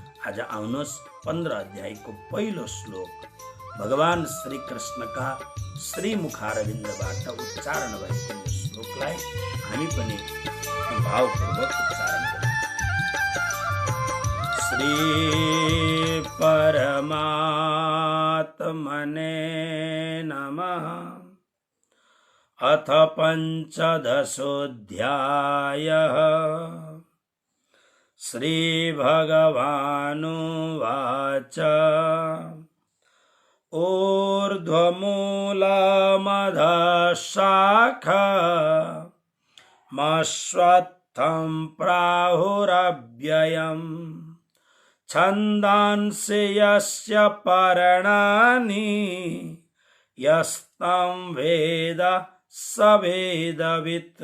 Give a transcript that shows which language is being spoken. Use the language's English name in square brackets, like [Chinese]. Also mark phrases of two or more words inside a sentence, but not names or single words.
[Nepali] आज आउनुहोस् 15 अध्यायको पहिलो श्लोक भगवान श्री कृष्णका श्री मुखारविन्दबाट उच्चारण भएको यो श्लोकलाई हामी पनि भावपूर्वक उच्चारण गरौँ। [Sanskrit] श्री परमात्मने नमः। अथ पंचदशोऽध्यायः। श्रीभगवानुवाच ऊर्ध्वमूलमधः शाखमश्वत्थं प्राहुरव्ययम् छन्दांसि यस्य पर्णानि यस्तं वेद स वेदवित्।